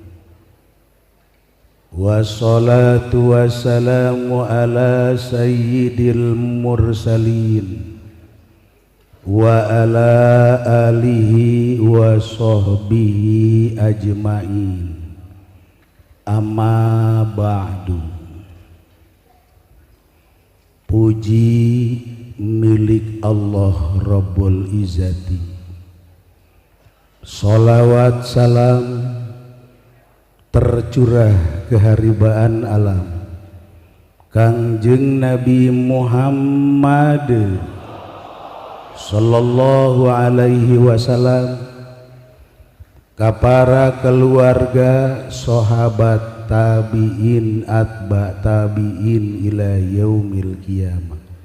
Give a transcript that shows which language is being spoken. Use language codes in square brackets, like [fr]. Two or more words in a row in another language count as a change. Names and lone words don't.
[ar] والصلاة والسلام على سيد المرسلين وعلى آله وصحبه أجمعين. أما بعد. [id] Puji milik Allah [ar] رب العزة. [id] Salawat salam tercurah keharibaan alam Kangjeng Nabi Muhammad [ar] صلى الله عليه وسلم, [id] para keluarga, sahabat, tabi'in, [ar] أتباع التابعين إلى يوم القيامة.